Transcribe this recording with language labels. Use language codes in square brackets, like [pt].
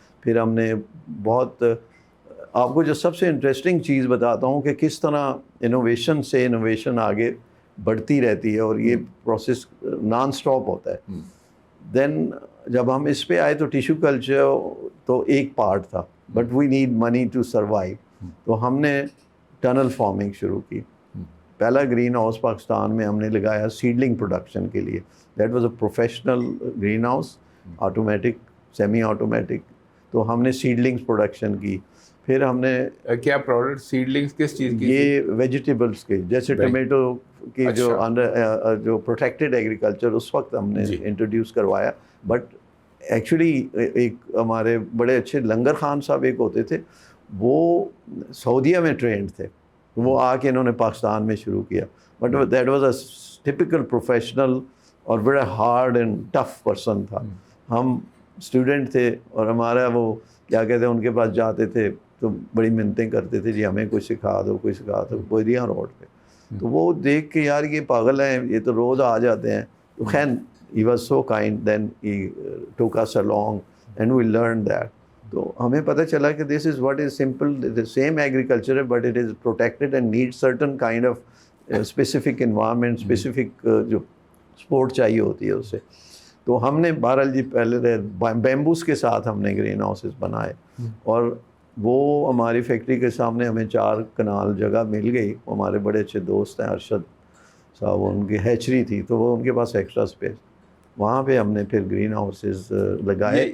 [ur] پھر ہم نے بہت, آپ کو جو سب سے انٹرسٹنگ چیز بتاتا ہوں کہ کس طرح انوویشن سے انوویشن آگے بڑھتی رہتی ہے اور یہ پروسیس نان سٹاپ ہوتا ہے. دین جب ہم اس پہ آئے تو ٹیشو کلچر تو ایک پارٹ تھا, [en] But we need money to survive. [ur] تو ہم نے ٹنل فارمنگ شروع کی. پہلا گرین ہاؤس پاکستان میں ہم نے لگایا سیڈلنگ پروڈکشن کے لیے. [en] That was a professional greenhouse, automatic, semi automatic. [ur] تو ہم نے سیڈلنگس پروڈکشن کی. پھر ہم نے کیا پروڈکٹ سیڈلنگس کس چیز کی؟ یہ ویجیٹیبلس کے, جیسے ٹمیٹو کی جو انڈر جو پروٹیکٹڈ ایگریکلچر اس وقت ہم نے انٹروڈیوس کروایا. بٹ ایکچولی ایک ہمارے بڑے اچھے لنگر خان صاحب ایک ہوتے تھے, وہ سعودیہ میں ٹرینڈ تھے, وہ آ کے انہوں نے پاکستان میں شروع کیا. [en] But that was a typical professional اور بڑا hard and tough person تھا. [ur] ہم اسٹوڈنٹ تھے اور ہمارا وہ کیا کہتے ہیں, ان کے پاس جاتے تھے تو بڑی منتیں کرتے تھے, جی ہمیں کوئی سکھا دو, کوئی سکھا دو, بوریاں روڈ پہ. تو وہ دیکھ کے یار یہ پاگل ہیں, یہ تو روز آ جاتے ہیں. تو خیر [en] he was so kind, then he took us along and we learned that. [ur] تو ہمیں پتہ چلا کہ [en] this is what is simple, the same agriculture but it is protected and needs certain kind of specific environment, specific [ur] جو sport چاہیے ہوتی ہے اسے. تو ہم نے بہرحال جی پہلے بیمبوس کے ساتھ ہم نے گرین ہاؤسز بنائے, اور وہ ہماری فیکٹری کے سامنے ہمیں 4 کنال جگہ مل گئی. ہمارے بڑے اچھے دوست ہیں ارشد صاحب, ان کی ہیچری تھی تو وہ ان کے پاس ایکسٹرا اسپیس, وہاں پہ ہم نے پھر گرین ہاؤسز لگائے.